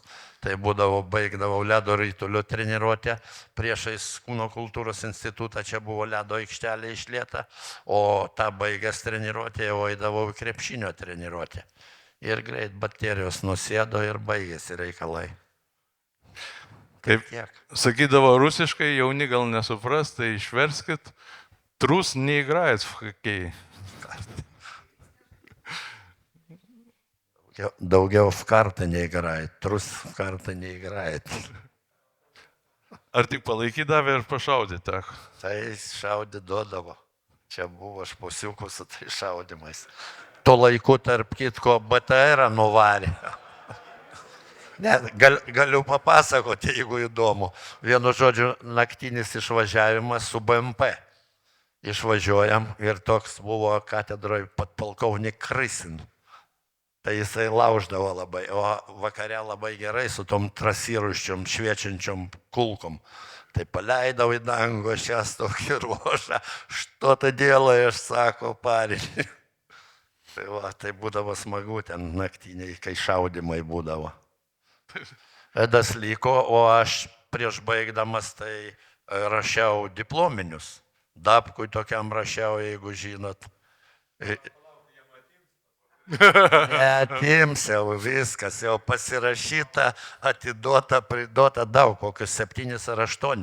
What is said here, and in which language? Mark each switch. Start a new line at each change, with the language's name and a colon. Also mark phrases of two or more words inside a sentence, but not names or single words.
Lithuanian: Tai būdavo, baigdavau ledo rytulio treniruotę, priešais Kūno kultūros institutą, čia buvo ledo aikštelė išlieta, o tą baigęs treniruotę jau eidavau į krepšinio treniruotę. Ir greit baterijos nusėdo ir baigėsi reikalai. Kaip sakydavo rusiškai, jauni gal nesupras, tai išverskit,
Russian: трус не играет в хоккей. Daugiau в карты неиграет, трус в карты неиграет.
Lithuanian: Ar tik palaikydavė ir pašaudė teko? Tai šaudė duodavo. Čia buvo šposiukų su tai šaudimais. Tuo laiku, tarp kitko, BTR nuvarė. Galiu papasakoti, jeigu įdomu. Vienu žodžiu, naktinis išvažiavimas su BMP. Išvažiuojam ir toks buvo katedroje podpolkovnik Krysin. Tai jisai lauždavo labai, o vakare labai gerai su tom trasiruščiom, šviečiančiom kulkom. Tai paleidau į dangų šias tokį ruožą,
Russian: što-то делаешь,
Lithuanian: sako, parinį. Tai va, tai būdavo smagu ten naktiniai, kai šaudimai būdavo. Edas liko, o aš prieš baigdamas tai rašiau diplominius. Dabkui tokiam rašiau, jeigu žinot. Atims jau viskas, jau pasirašyta, atiduota, priduota daug, kokius 7 ar 8.